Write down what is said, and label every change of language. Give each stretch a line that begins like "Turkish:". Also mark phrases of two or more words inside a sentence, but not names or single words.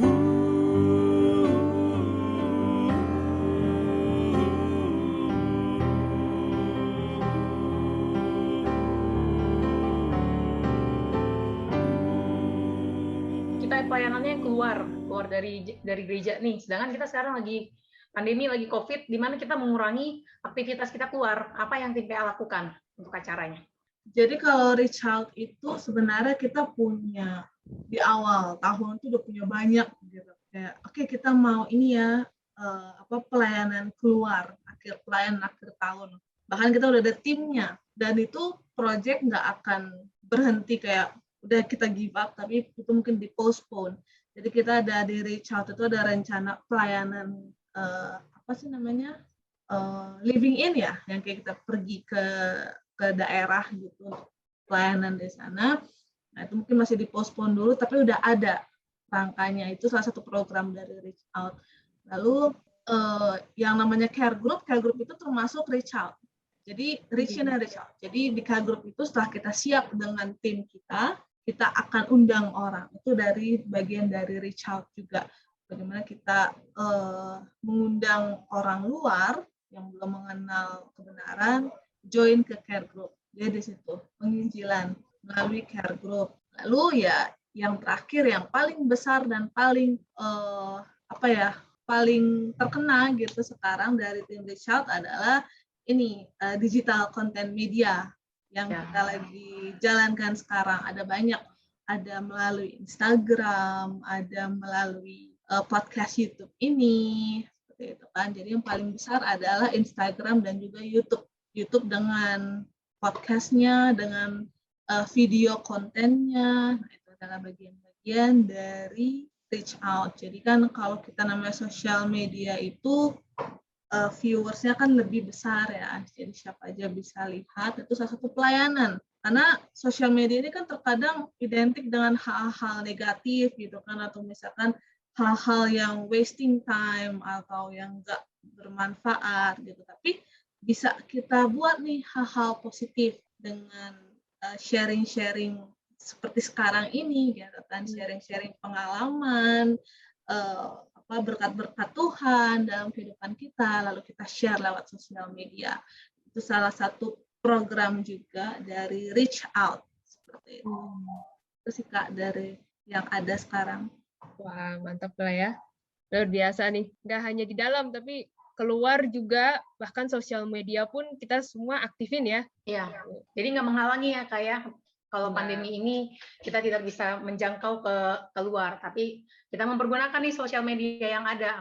Indonesian: Kita pelayanannya keluar dari gereja nih. Sedangkan kita sekarang lagi pandemi, lagi COVID, di mana kita mengurangi aktivitas kita keluar. Apa yang tim PA lakukan untuk acaranya? Jadi kalau
English: reach out
Indonesian: itu sebenarnya kita punya di awal tahun itu udah punya banyak gitu. Kayak oke, kita mau ini ya pelayanan keluar, pelayanan akhir tahun. Bahkan kita udah ada timnya dan itu project nggak akan berhenti kayak udah kita
English: give up,
Indonesian: tapi itu mungkin di postpone. Jadi kita ada di
English: reach out
Indonesian: itu ada rencana pelayanan
English: living in
Indonesian: ya, yang kayak kita pergi ke daerah gitu untuk pelayanan di sana. Nah itu mungkin masih dipospon dulu, tapi udah ada rangkanya. Itu salah satu program dari
English: reach out.
Indonesian: Lalu yang namanya
English: care group
Indonesian: itu termasuk
English: reach out. Jadi reach in and reach out.
Indonesian: Jadi di
English: care group
Indonesian: itu setelah kita siap dengan tim kita akan undang orang. Itu dari bagian dari
English: reach out
Indonesian: juga. Bagaimana kita mengundang orang luar yang belum mengenal kebenaran, join ke
English: care group.
Indonesian: Dia di situ penginjilan melalui
English: care group.
Indonesian: Lalu ya yang terakhir yang paling besar dan paling paling terkena gitu sekarang dari tim
English: reach out
Indonesian: adalah ini
English: digital content media
Indonesian: yang kita lagi jalankan sekarang. Ada banyak, ada melalui Instagram, ada melalui podcast YouTube ini, seperti itu kan. Jadi yang paling besar adalah Instagram dan juga YouTube. YouTube dengan podcastnya, dengan video kontennya, nah itu adalah bagian-bagian dari
English: reach out.
Indonesian: Jadi kan kalau kita namanya sosial media itu viewersnya kan lebih besar ya, jadi siapa aja bisa lihat, itu salah satu pelayanan. Karena sosial media ini kan terkadang identik dengan hal-hal negatif gitu kan, atau misalkan hal-hal yang
English: wasting time
Indonesian: atau yang nggak bermanfaat gitu. Tapi bisa kita buat nih hal-hal positif dengan sharing-sharing seperti sekarang ini, gitu kan, sharing-sharing pengalaman, berkat-berkat Tuhan dalam kehidupan kita, lalu kita share lewat sosial media. Itu salah satu program juga dari
English: reach out
Indonesian: seperti itu. Itu sih Kak dari yang ada sekarang. Wah, mantap lah ya. Luar biasa nih. Nggak hanya di dalam, tapi keluar juga, bahkan sosial media pun kita semua aktifin ya. Iya, jadi nggak menghalangi ya kayak kalau pandemi ini kita tidak bisa menjangkau ke keluar, tapi kita mempergunakan nih sosial media yang ada.